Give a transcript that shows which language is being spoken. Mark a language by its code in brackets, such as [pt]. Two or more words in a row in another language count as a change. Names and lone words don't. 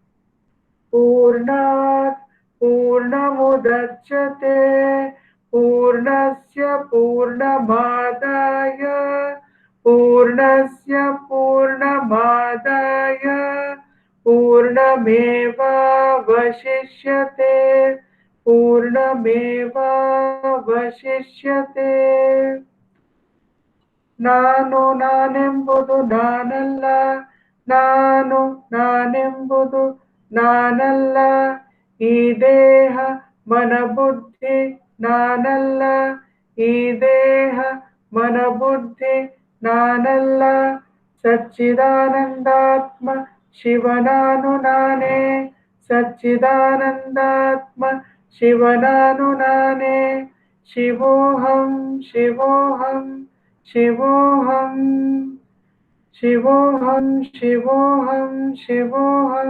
[sa] पूर्णात् पूर्णमुदच्यते पूर्णस्य पूर्णमादाय पूर्णस्य पूर्णमादाय पूर्णमेव वशिष्यते पूर्णमेव वशिष्यते. [kn] ನಾನು ನಾನೆಂಬುದು ನಾನಲ್ಲ, ನಾನು ನಾನೆಂಬುದು ನಾನಲ್ಲ, ಈ ದೇಹ ಮನಬುದ್ಧಿ ನಾನಲ್ಲ, ಈ ದೇಹ ಮನಬುದ್ಧಿ ನಾನಲ್ಲ, ಸಚ್ಚಿದಾನಂದಾತ್ಮ ಶಿವನಾನು ನಾನೇ, ಸಚ್ಚಿದಾನಂದಾತ್ಮ ಶಿವನಾನು ನಾನೇ, [sa] ಶಿವೋಹಂ ಶಿವೋಹಂ ಶಿವೋಹಂ ಶಿವೋಹಂ ಶಿವೋಹಂ ಶಿವೋಹಂ.